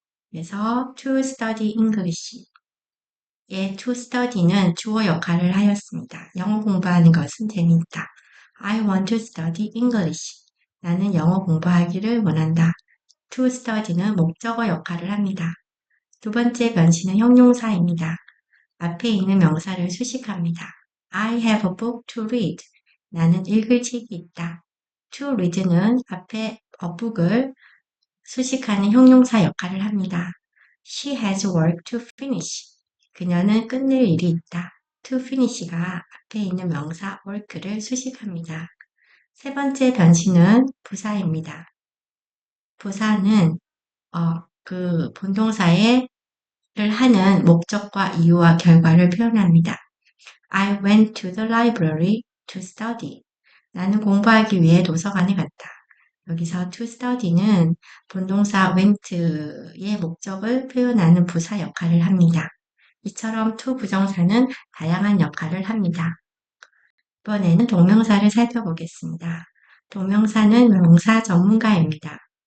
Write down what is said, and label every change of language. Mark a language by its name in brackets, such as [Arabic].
[Korean] 그래서 [English] to study English [Korean] 의 [English] to study [Korean] 는 주어 역할을 하였습니다. 영어 공부하는 것은 재미있다. [English] I want to study English. [Korean] 나는 영어 공부하기를 원한다. [English] to study [Korean] 는 목적어 역할을 합니다. 두 번째 변신은 형용사입니다. 앞에 있는 명사를 수식합니다. [English] I have a book to read. [Korean] 나는 읽을 책이 있다. [English] to read는 [Korean] 앞에 북을 수식하는 형용사 역할을 합니다. [English] She has work to finish. [Korean] 그녀는 끝낼 일이 있다. [English] To finish [Korean] 가 앞에 있는 명사 work를 수식합니다. 세 번째 변신은 부사입니다. 부사는 그 본동사의 를 하는 목적과 이유와 결과를 표현합니다. [English] I went to the library to study. [Korean] 나는 공부하기 위해 도서관에 갔다. 여기서 [English] to study [Korean] 는 본동사 went의 목적을 표현하는 부사 역할을 합니다. 이처럼 to 부정사는 다양한 역할을 합니다. 이번에는 동명사를 살펴보겠습니다. 동명사는 명사 전문가입니다.